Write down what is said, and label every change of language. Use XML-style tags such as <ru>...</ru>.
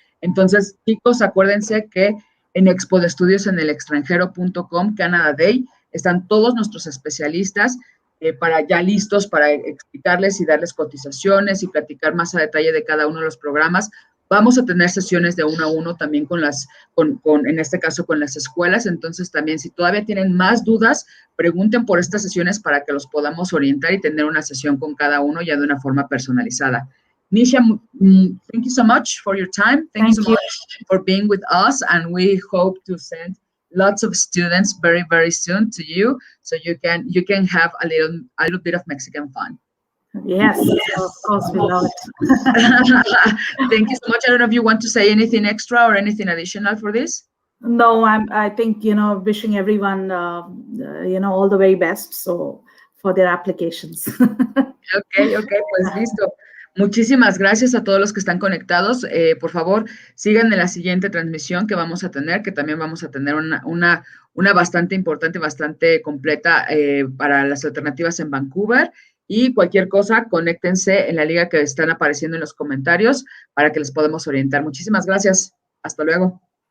<es>Entonces, chicos, acuérdense que en expodestudios.com, Canada Day, están todos nuestros especialistas ya listos para explicarles y darles cotizaciones y platicar más a detalle de cada uno de los programas Vamos a tener sesiones de 1 a 1 también en este caso, con las escuelas. Entonces, también, si todavía tienen más dudas, pregunten por estas sesiones para que los podamos orientar y tener una sesión con cada uno ya de una forma personalizada.</es> <en>Nisha, thank you so much for your time. Thank you so much for being with us. And we hope to send lots of students very, very soon to you, so you can have a little bit of Mexican fun. Yes, of course, we love it. Thank you so much. I don't know if you want to say anything extra or anything additional for this. No, I think, wishing everyone, all the very best, so for their applications.</en> <es>Okay, pues listo. Muchísimas gracias a todos los que están conectados. Por favor, sigan en la siguiente transmisión que vamos a tener, que también vamos a tener una bastante importante, bastante completa para las alternativas en Vancouver. Y cualquier cosa, conéctense en la liga que están apareciendo en los comentarios para que les podamos orientar. Muchísimas gracias. Hasta luego.</es>